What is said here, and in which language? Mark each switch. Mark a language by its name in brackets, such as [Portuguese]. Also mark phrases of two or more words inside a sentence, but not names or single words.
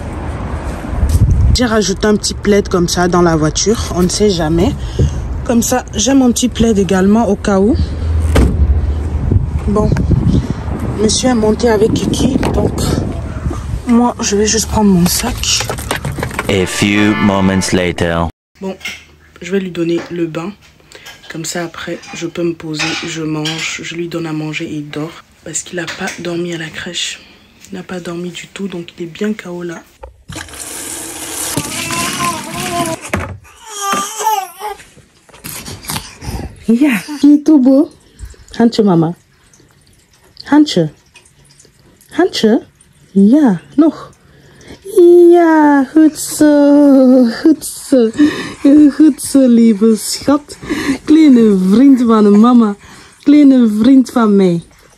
[French] J'ai rajouté un petit plaid comme ça dans la voiture, on ne sait jamais. Comme ça, j'ai mon petit plaid également au cas où. Bon, monsieur est monté avec Kiki, donc moi, je vais juste prendre mon sac. [English] A few moments later. [French] Bon, je vais lui donner le bain. Comme ça, après, je peux me poser, je mange, je lui donne à manger et il dort. Parce qu'il n'a pas dormi à la crèche. Il n'a pas dormi du tout, donc il est bien KO là. Yeah, il est tout beau. Hanche, maman. Hanche. Hanche. [Dutch] Ja, nog. Ja, goed zo. Goed zo. Goed zo, lieve schat. Kleine vriend van de mama. Kleine vriend van mij.